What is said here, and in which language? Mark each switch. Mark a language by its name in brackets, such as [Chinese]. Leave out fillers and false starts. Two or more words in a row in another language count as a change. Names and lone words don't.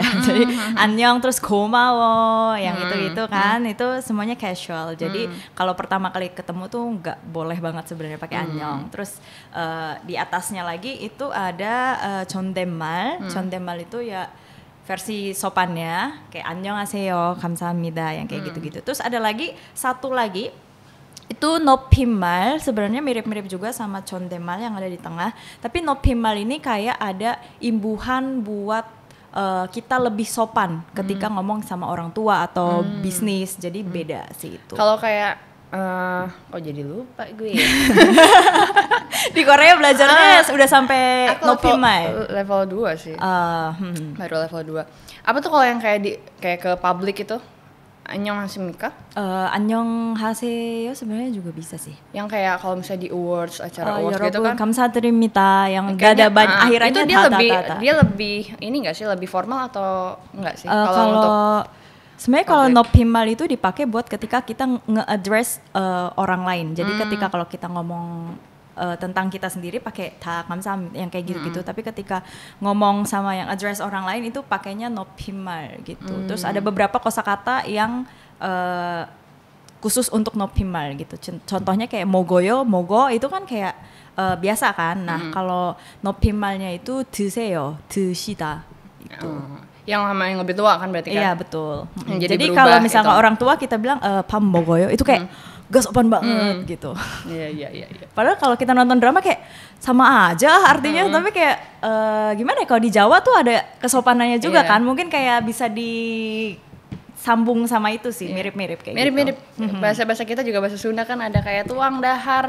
[Indonesian] Jadi annyeong terus 고마워 yang itu kan, itu semuanya casual. Jadi kalau pertama kali ketemu tuh nggak boleh banget sebenarnya pakai annyeong. Terus di atasnya lagi itu ada 존댓말. 존댓말 itu ya versi sopannya kayak [Korean] 안녕하세요, 감사합니다 [Indonesian] yang kayak gitu-gitu. Terus ada lagi satu lagi itu 높임말, sebenarnya mirip-mirip juga sama 존댓말 yang ada di tengah, tapi 높임말 ini kayak ada imbuhan buat kita lebih sopan ketika ngomong sama orang tua atau bisnis, jadi beda sih itu. Kalau kayak kok jadi lupa gue ya? Di Korea belajarnya udah sampai 높임말 level 2 sih. Baru level 2. Apa tuh kalau yang kayak ke public itu? [Korean] 안녕하십니까? [Indonesian] 안녕하세요 sebenarnya juga bisa sih. Yang kayak kalau misalnya di awards, acara awards gitu kan. 감사드립니다 yang gak ada akhirannya itu dia lebih ini enggak sih, lebih formal atau enggak sih? Untuk sebenarnya kalau 높임말 itu dipakai buat ketika kita nge-address orang lain. Jadi ketika kalau kita ngomong tentang kita sendiri pakai [Korean] 다 감사합니다 [Indonesian] yang kayak gitu-gitu. Tapi ketika ngomong sama yang address orang lain itu pakainya 높임말 gitu. Terus ada beberapa kosakata yang khusus untuk 높임말 gitu. Contohnya kayak [Korean] 먹어요, 먹어 [Indonesian] itu kan kayak biasa kan. Nah kalau 높임말nya itu [Korean] 드세요, 드시다 [Indonesian] itu. Yang sama yang lebih tua kan berarti kan? Iya betul. Jadi kalau misalnya orang tua kita bilang [Korean] 밥 먹어요 [Indonesian] itu kayak gak sopan banget gitu. Iya. Padahal kalau kita nonton drama kayak sama aja artinya, tapi kayak gimana ya, kalau di Jawa tuh ada kesopanannya juga kan, mungkin kayak bisa disambung sama itu sih, mirip-mirip kayak mirip-mirip gitu. Bahasa-bahasa kita juga bahasa Sunda kan ada kayak [Sundanese] tuang, dahar.